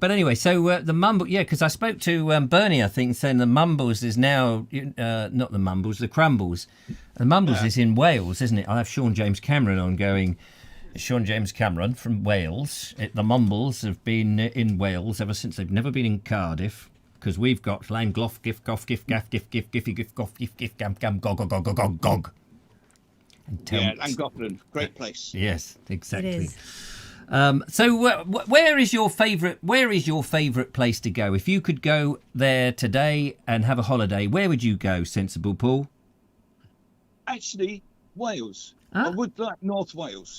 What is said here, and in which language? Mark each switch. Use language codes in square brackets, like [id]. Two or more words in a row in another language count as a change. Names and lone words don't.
[en] But anyway, so the Mumble, yeah, because I spoke to Bernie, I think, saying the Mumbles is now, not the Mumbles, the Crumbles. The Mumbles is in Wales, isn't it? I have Sean James Cameron on going, Sean James Cameron from Wales. The Mumbles have been in Wales ever since. They've never been in Cardiff, because we've got Lane, Gloff, Gif, Goff, Gif, Gaff, Gif, Gif, Giffy, Gif, Goff, Gif, Gif, Gam, Gam, Gog, Gog, Gog, Gog, Gog. Yeah, Llangollen, great place. Yes, exactly. It is. So where is your favourite place to go? If you could go there today and have a holiday, where would you go, Sensible Paul? Actually, Wales. Huh? I would like North Wales.